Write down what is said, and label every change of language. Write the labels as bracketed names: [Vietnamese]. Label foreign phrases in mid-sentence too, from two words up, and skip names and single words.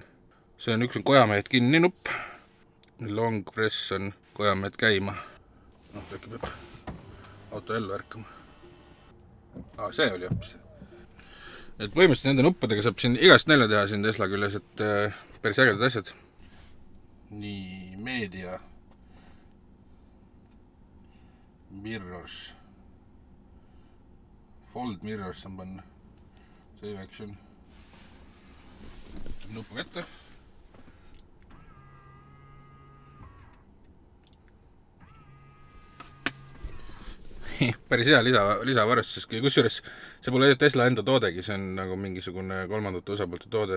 [Estonian] See on üks on kojamehed kinni nupp. [English] Long press [Estonian] on kojamehed käima. Äkki peab auto ellu ärkama. See oli hoopis. Et põhimõtteliselt nende nuppudega saab siin igast nälja teha siin Tesla küljes, et päris ägedad asjad. Nii, meedia. Mirrors. [English] Fold mirrors [Estonian] on panna. [English] Save action. [Estonian] Nuppu kätte. päris hea lisavarustus, kusjuures see pole Tesla enda toodegi, see on nagu mingisugune kolmandate osapoolte toode.